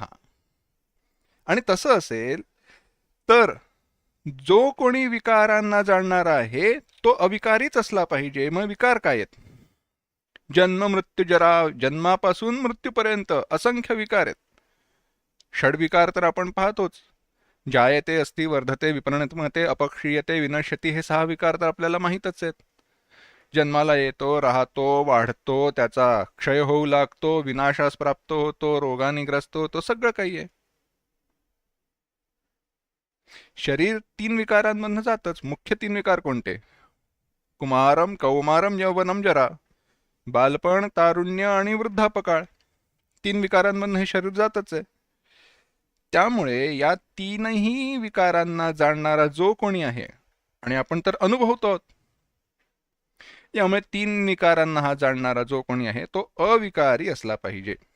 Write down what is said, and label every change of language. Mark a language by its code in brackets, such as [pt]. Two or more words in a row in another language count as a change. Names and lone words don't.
[mr] आणि तसं असेल तर जो कोणी विकारांना जाणणारा आहे तो अविकारीच असला पाहिजे. मग विकार काय आहेत? जन्म, मृत्यू, जरा, जन्मापासून मृत्यूपर्यंत असंख्य विकार आहेत. षडविकार तर आपण पाहतोच, [sa] जायते, अस्ति, वर्धते, विपरिणमते, अपक्षीयते, विनश्यती, [mr] हे 6 विकार तर आपल्याला माहीतच आहेत. जन्माला येतो, राहतो, वाढतो, त्याचा क्षय होऊ लागतो, विनाशास प्राप्त होतो, रोगाने ग्रस्त होतो, सगळं काही आहे. शरीर 3 विकारांमधनं जातच. मुख्य 3 विकार कोणते? [sa] कुमारम, कौमारम, यौवनम, जरा. [mr] बालपण, तारुण्य आणि वृद्धापकाळ. 3 विकारांमधनं हे शरीर जातच आहे. त्यामुळे या तीनही विकारांना जाणणारा जो कोणी आहे, आणि आपण तर अनुभवतो, यामुळे 3 विकारांना हा जाणणारा जो कोणी आहे तो अविकारी असला पाहिजे.